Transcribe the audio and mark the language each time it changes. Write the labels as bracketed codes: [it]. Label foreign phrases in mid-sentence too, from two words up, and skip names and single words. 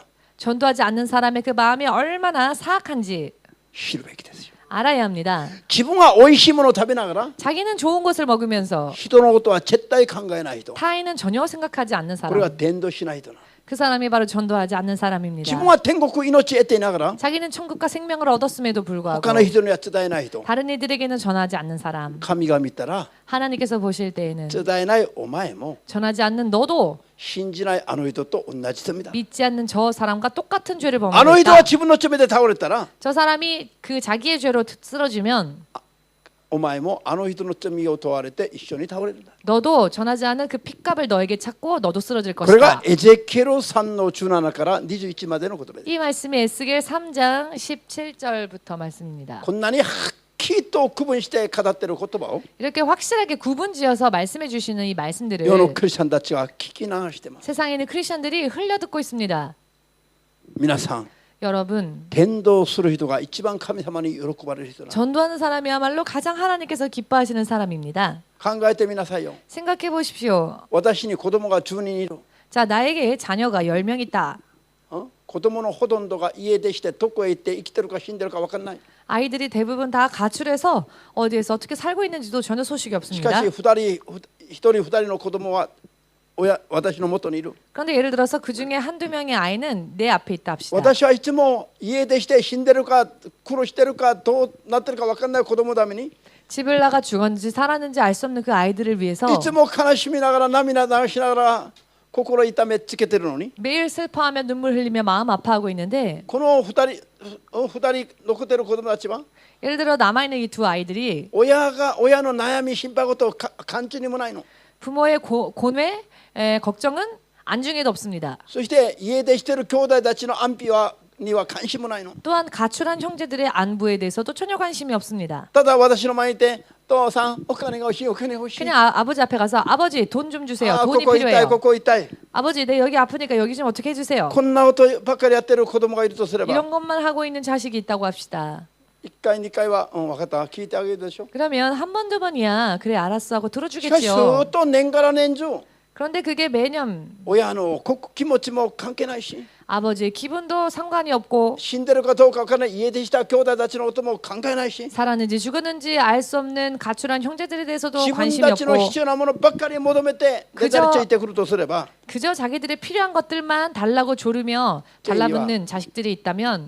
[ko] 전도하지 않는 사람의 그 마음이 얼마나 사악한지 [ja] 知るべきですよ。 [ko] 알아야 합니다. [ja] 自分が美味しいものを食べながら [ko] 자기는 좋은 것을 먹으면서 [ja] 人のことは絶対考えない人、 [ko] 타인은 전혀 생각하지 않는 [ja] これが [ko] 사람. [ja] 伝道しない人なの。 [ko] 그 사람이 바로 전도하지 않는 [ja] 自分 [ko] 사람입니다. [ja] は天国命を得ていながら [ko] 자기는 천국과 생명을 얻었음에도 불구하고 [ja] 他の人には伝えない人、 [ko] 다른 이들에게는 전하지 않는 사람. [ja] 神が見たら [ko] 하나님께서 보실 때에는 [ja] 伝えないお前も [ko] 전하지 않는 너도 [ja] 信じないあの人と同じ罪だ。 [ko] 믿지 않는 저 사람과 똑같은 죄를 [ja] あの人は [ko] 범했다. [ja] 自分の罪で倒れたら [ko] 저 사람이 그 자기의 죄로 쓰러지면 [ja] お前もあの人の罪を問われて一緒に倒れるんだ。 [ko] 너도 전하지 않은 그 핏값을 너에게 찾고 너도 쓰러질 [ja] これが [ko] 것이다. [ja] エゼキエル3の17から21までの言葉です。 [ko] 이 말씀이 에스겔 3장 17절부터 말씀입니다. [ja] こんなにはっきりと区分して語っている言葉を [ko] 이렇게 확실하게 구분지어서 말씀해 주시는 이 말씀들을 [ja] 世のクリスチャンたちは聞き流しています。 [ko] 세상에 있는 크리스천들이 흘려 듣고 있습니다. [ja] 皆さん、 [ko] 여러분, [ja] 伝道する人が一番神様に喜ばれる人なの。 [ko] 전도하는 사람이야말로 가장 하나님께서 기뻐하시는 사람입니다. [ja] 考えてみなさいよ。 [ko] 생각해 보십시오. [ja] 私に子供が10人いる。 [ko] 자, 나에게 자녀가 10명 있다. [ja] 子供のほとんどが家出してどこへ行って生きてるか死んでるか分かんない。 [ko] 아이들이 대부분 다 가출해서 어디에서 어떻게 살고 있는지도 전혀 소식이 [ja] し [ko] 없습니다. [ja] かし一人二人の子供は私の元にいる。 [ko] 그런데 예를 들어서 그 중에 한두 명의 아이는 내 앞에 있다 합시다. [ja] 私はいつも家出して死んでるか苦労してるかどうなってるか分かんない子供のためにい [ko] 집을 나가 죽었는지 살았는지 알 수 없는 그 아이들을 위해서 [ja] つも悲しみながら涙流しながら心痛めつけてるのに [ko] 매일 슬퍼하며 눈물 흘리며 마음 아파하고 있는데 [ja] この二人残ってる子供たちは [ko] 예를 들어 남아있는 이 두 아이들이 [ja] 親の悩み心配事を感じにもないの。 [ko] 부모의 고뇌, 걱정은 안중에도 없습니다. [ja] そして家出してる兄弟たちの安否には関心もないの。 [ko] 또한 가출한 형제들의 안부에 대해서도 전혀 관심이 없습니다. [ja] ただ私の前にいて父さんお金が欲しいお金欲しい。 [ko] 그냥 아버지 앞에 가서 아버지 돈 좀 주세요. [ja] こ [ko] 돈이 [ja] こ痛い [ko] 필요해요. [ja] ここ痛い。 [ko] 아버지 내 여기 아프니까 여기 좀 어떻게 해주세요. [ja] こんなことばっかりやってる子供がいるとすれば [ko] 이런 것만 하고 있는 자식이 있다고 합시다. [ja] 1 回2回は分かった聞いてあげるでしょ。 [ko] 그러면 한 번 두 번이야 그래 알았어 하고 [ja] しかしず [ko] 들어주겠지요. [ja] っと年から年中 [ko] 그런데 그게 매년 [ja] 親の気持ちも関係ないし [ko] 아버지의 기분도 상관이 없고 [ja] 死んでるかどうか分からない家出した兄弟たちのことも考えないし [ko] 살았는지 죽었는지 알 수 없는 가출한 형제들에 대해서도 [ja] 自分 [ko] 관심이 [ja] たちの [ko] 없고 [ja] 必要なものばっかり求めてねだりついてくるとすれば [ko] 그저 자기들의 필요한 것들만 달라고 조르며 달라붙는 자식들이 있다면